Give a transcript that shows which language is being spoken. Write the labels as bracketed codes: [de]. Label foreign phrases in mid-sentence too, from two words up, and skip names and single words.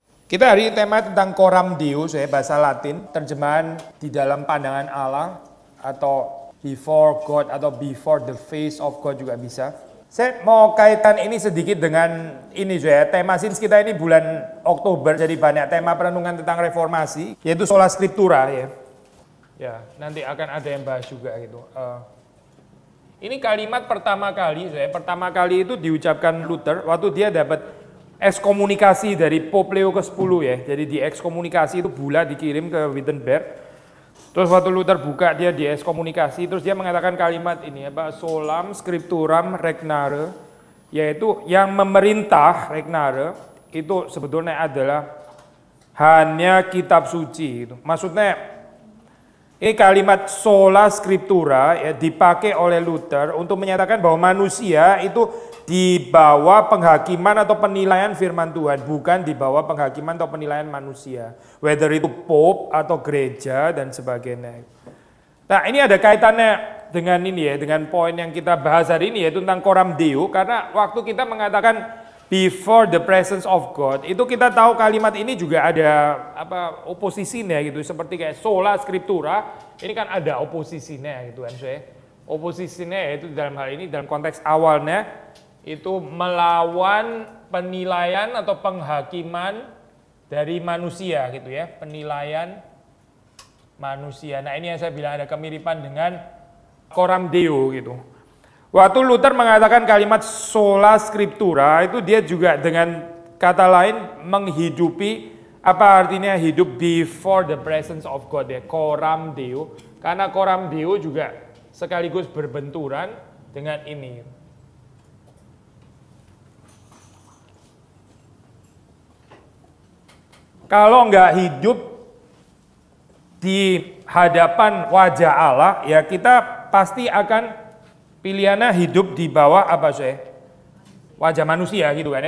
[id] Kita hari ini tema tentang [la] coram Deo, [id] bahasa Latin, terjemahan di dalam pandangan Allah atau [en] before God [id] atau [en] before the face of God [id] juga bisa. Saya mau kaitan ini sedikit dengan ini tema sins kita ini bulan Oktober, jadi banyak tema perenungan tentang reformasi, yaitu [la] sola scriptura [id] ya. Ya, nanti akan ada yang bahas juga gitu. Ini kalimat pertama kali itu diucapkan Luther waktu dia dapat ekskomunikasi dari Pope Leo ke-10 ya. Jadi di ekskomunikasi itu bulat dikirim ke Wittenberg. Terus waktu Luther buka dia di ekskomunikasi, terus dia mengatakan kalimat ini [la] solam scripturam regnare, [id] yaitu yang memerintah regnare itu sebetulnya adalah hanya kitab suci itu. Maksudnya ini kalimat [la] sola scriptura [id] ya dipakai oleh Luther untuk menyatakan bahwa manusia itu di bawah penghakiman atau penilaian firman Tuhan, bukan di bawah penghakiman atau penilaian manusia. Whether itu Pope atau gereja dan sebagainya. Nah ini ada kaitannya dengan ini ya, dengan poin yang kita bahas hari ini yaitu tentang [la] coram Deo. [id] Karena waktu kita mengatakan [en] before the presence of God, [id] itu kita tahu kalimat ini juga ada oposisinya gitu. Seperti kayak [la] sola scriptura, [id] ini kan ada oposisinya gitu kan. Oposisinya yaitu dalam hal ini dalam konteks awalnya itu melawan penilaian atau penghakiman dari manusia gitu ya, penilaian manusia. Nah ini yang saya bilang ada kemiripan dengan [la] coram Deo [id] gitu. Waktu Luther mengatakan kalimat [la] sola scriptura [id] itu dia juga dengan kata lain menghidupi apa artinya hidup [en] before the presence of God [id] ya, [la] coram Deo. [id] Karena [la] coram Deo [id] juga sekaligus berbenturan dengan ini. Kalau nggak hidup di hadapan wajah Allah, ya kita pasti akan pilihannya hidup di bawah wajah manusia gitu kan ya.